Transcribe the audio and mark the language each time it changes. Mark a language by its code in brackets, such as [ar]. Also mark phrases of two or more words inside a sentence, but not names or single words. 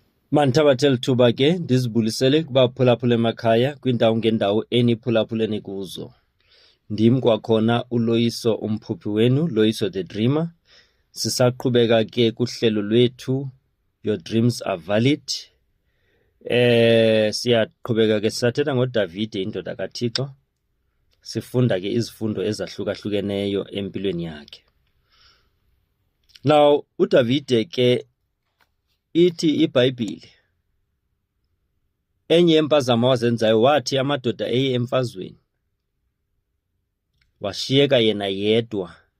[xh] Manthabathela thuba ke ndizibulisele kubaphulaphula emakhaya kwindawo ngendawo eniphulaphuleni kuzo. Ndim kwakhona uLoyiso umphuphi wenu, Loyiso the Dreamer. Sisaqhubeka ke kuhlelo lwethu Your Dreams Are Valid. Siyaqhubeka ke sisathetha ngoDavide indoda kaThixo. Sifunda ke izifundo ezahlukahlukeneyo empilweni yakhe. Now uDavide ke ithi iBhayibhile enye yempazamo wazenzayo wathi amadoda eye emfazweni washiyeka yena yedwa.